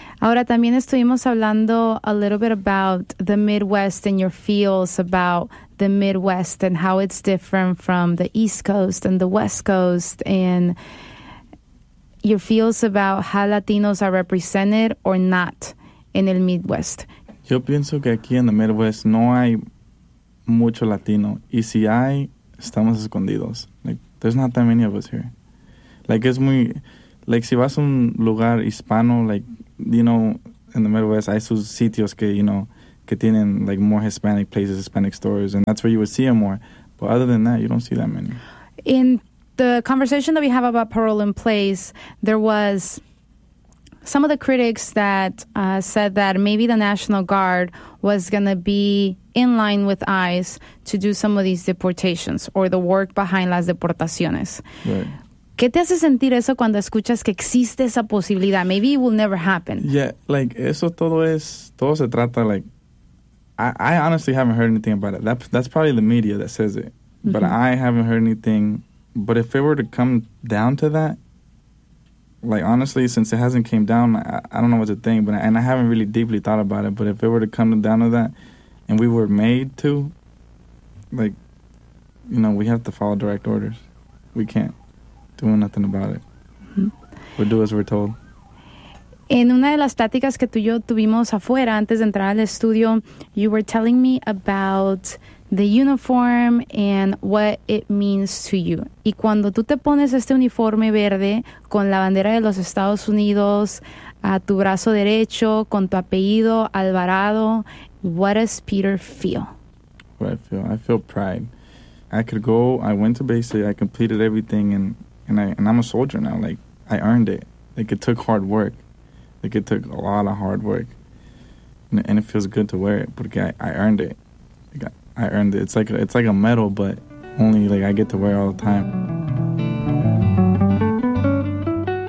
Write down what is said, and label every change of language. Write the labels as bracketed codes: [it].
[es] Ahora también estuvimos hablando [en] a little bit about the Midwest and your feels about the Midwest and how it's different from the East Coast and the West Coast, and your feels about how Latinos are represented or not in the Midwest. [es] Yo pienso que aquí en [en] the Midwest [es] no hay mucho Latino. Y si hay, estamos escondidos. [en] Like, there's not that many of us here. Like, [es] es muy... [en] Like, [es] si vas a un lugar hispano, [en] like, you know, in the Midwest, [es] hay sus sitios que, [en] you know, [es] que tienen, [en] like, more Hispanic places, Hispanic stores, and that's where you would see them more. But other than that, you don't see that many. In the conversation that we have about parole in place, there was some of the critics that said that maybe the National Guard was going to be in line with ICE to do some of these deportations or the work behind [es] las deportaciones. [en] Right. [es] ¿Qué te hace sentir eso cuando escuchas que existe esa posibilidad? [en] Maybe it will never happen. Yeah, like, [es] eso todo es, todo se trata, [en] like, I honestly haven't heard anything about it. That's probably the media that says it. Mm-hmm. But I haven't heard anything. But if it were to come down to that, like, honestly, since it hasn't came down, I don't know what to think. But I haven't really deeply thought about it. But if it were to come down to that, and we were made to, like, you know, we have to follow direct orders. We can't. Doing nothing about it. Mm-hmm. We'll do as we're told. [es] En una de las pláticas que tú y yo tuvimos afuera antes de entrar al estudio, [en] you were telling me about the uniform and what it means to you. [es] Y cuando tú te pones este uniforme verde con la bandera de los Estados Unidos a tu brazo derecho, con tu apellido Alvarado, [en] what does Peter feel? What I feel? I feel pride. I could go, I went to basic, I completed everything, and I'm a soldier now. Like, I earned it. Like, it took hard work. Like, it took a lot of hard work. And it feels good to wear it, [es] porque [en] I earned it. Like, I earned it. It's like a medal, but only, like, I get to wear it all the time.